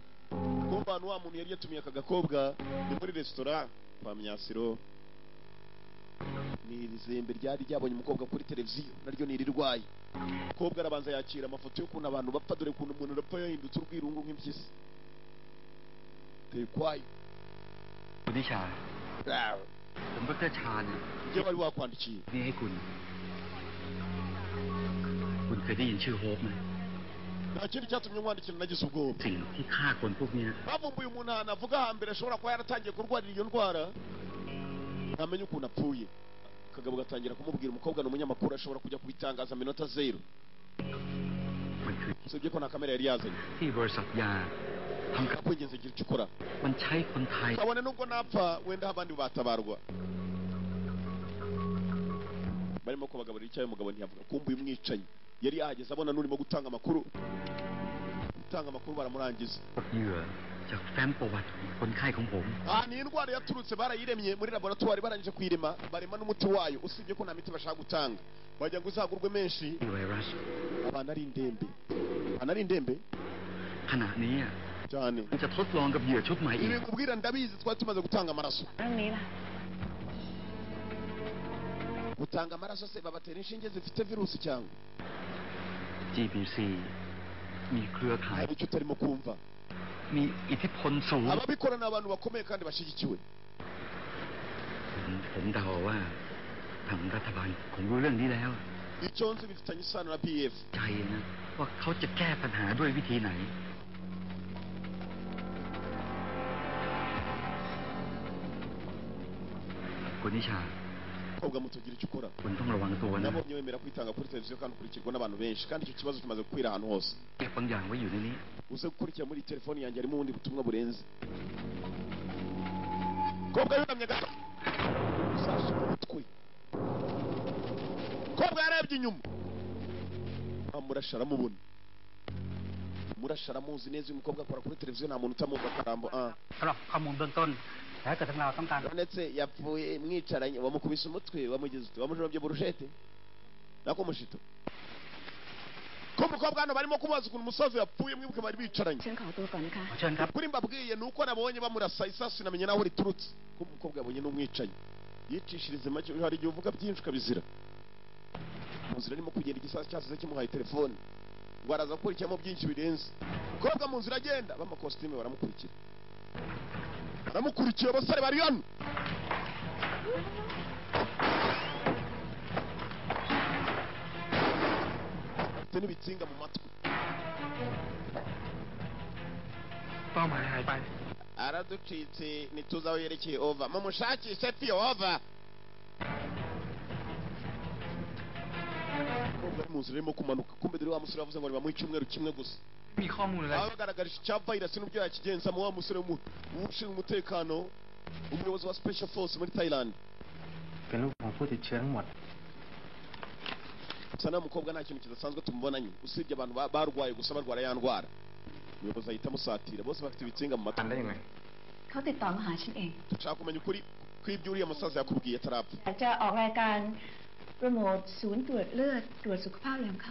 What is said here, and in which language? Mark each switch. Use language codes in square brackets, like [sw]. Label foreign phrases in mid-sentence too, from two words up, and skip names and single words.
[rw] Kumva hano wa muntu yari yatumiye aka gakobwa ni muri resitora kwa Myasiro. Ni izembe ryari ryabonye umukobwa kuri televiziyo, naryo ni irirwaye. Umukobwa arabanza yakira amafoto y'ukuntu abantu bapfa, dore ukuntu umuntu arapfa yahindutse urwirungu nk'impyisi. Tekwayo [th] คุณนิชาผมดร.ชาญ [rw] ibyo wari wakwandikiye [th] นี่ให้คุณเคยได้ยินชื่อโฮปไหม [rw] nta kindi cyatumye nkwandikira nagize ubwoba. [th] สิ่งที่ฆ่าคนพวกนี้ [rw] bavumbuye umuntu ahantu avuga hambere ashobora kuba yaratangiye kurwarira iyo ndwara, ntamenye ukuntu apfuye. Akagabo gatangira kumubwira umukobwa ni umunyamakuru, ashobora kujya kubitangaza minota zero. Usibye ko nta kamera yari yazanye. [th] ที่บริษัทยาทำกับ [rw] kwigeze igira icyo ukora, [th] มันใช้คนไทย [rw] kabone nubwo napfa wenda abandi batabarwa. Barimo kubagaburira icyayi, umugabo ntiyavuga. Kumbuye umwicanyi yari yahageze abona n'urimo gutanga amakuru baramurangiza. [th] เหยื่อจากแฟ้มประวัติของคนไข้ของผม [rw] Ni indwara yaturutse, barayiremye muri laboratoire, barangije kuyirema, barema n'umuti wayo. Usibye ko nta miti bashaka gutanga, bajya ngo uzagurwe menshi. [th] ไวรัส [rw] Abana ari indembe [th] ขณะนี้ [rw] cyane. [th] มันจะทดลองกับเหยื่อชุดใหม่อี [rw] Ibi ก kubwira ndabizi, twari tumaze gutanga amaraso. [th] เรื่องนี้ล่ะ [rw] Gutanga amaraso se babatera inshinge zifite virusi cyangwa? [th] GBC มีเครือข่าย [rw] Hari icyo utarimo kumva. [th] มีอิทธิพลสูง [rw] Ababikora ni abantu bakomeye kandi bashyigikiwe. [th] ผมเดาว่าทางรัฐบาลคงรู้เรื่องนี้แล้ว [rw] Icyo nzi bifitanye isano na PF. [th] ใจนะว่าเขาจะแก้ปัญหาด้วยวิธีไหน คุณนิชา [rw] Koga mutugira icyo ukora. [th] คุณต้องระวังตัวนะ [rw] Nabonye wemera kwitanga kuri televiziyo kandi ukurikirwa n'abantu benshi, kandi icyo kibazo kimaze gukwira ahantu hose. [th] เก็บบางอย่างไว้อยู่ในนี้ [rw] Uze gukurikira muri telefoni yanjye harimo ubundi butumwa burenze. Koga yunamye gato. Sashi umutwe. Koga yarebye inyuma. Amurasha aramubona. Murasha aramuzi neza, uyu mukobwa akora kuri televiziyo, nta muntu utamwumva akarambo. [th] สำหรับข้อมูลเบื้องต้นถ้าเกิดทางเราต้องการ [rw] ndetse yapfuye mwicaranye wamukubise umutwe wamugeze ute wamujomye burushete nako mushito ko umukobwa hano barimo kubaza ukuntu umusaza yapfuye mwibuke bari bicaranye [th] ฉันขอตัวก่อนนะคะ เชิญครับ [rw] kuri mbabwiye ni uko nabonye bamurasa isasu namenye naho riturutse ko umukobwa yabonye n'umwicanyi yicishirize make hari igihe uvuga byinshi ukabizira mu nzira arimo kugenda igisasu cyasize kimuhaye telefone ngo araza gukurikiramo byinshi birenze umukobwa mu nzira agenda b'amakositime baramukurikira baramukurikiye abasore bari hano bafite n'ibitsinga mu matwi [th] เป้าหมายหายไป [rw] araducitse ntituzi aho yerekeye ova mumushakishe piyo ova umukobwa ari mu nzira arimo kumanuka kumbe dore wa musore yavuze ngo nibamuhe icyumweru kimwe gusa [th] มีข้อมูลอะไร [rw] aba bagaragarije icya virus n'uburyo yakigenzamo wa musore ushinzwe umutekano umuyobozi wa [en] special force [rw] muri Thailand [th] เป็นลูกของผู้ติดเชื้อทั้งหมด [rw] gusa nta mukobwa nta kintu kidasanzwe tumubonanye usibye abantu barwaye gusa barwara ya ndwara umuyobozi ahita amusatira bose bafite ibitsinga mu matwi [th] ได้ยังไง เขาติดต่อมาหาฉันเอง [rw] dushaka kumenya ukuri kw'ibyo uriya musaza yakubwiye atarapfa [th] อยากจะออกรายการโปรโมทศูนย์ตรวจเลือดตรวจสุขภาพอะไรของเขา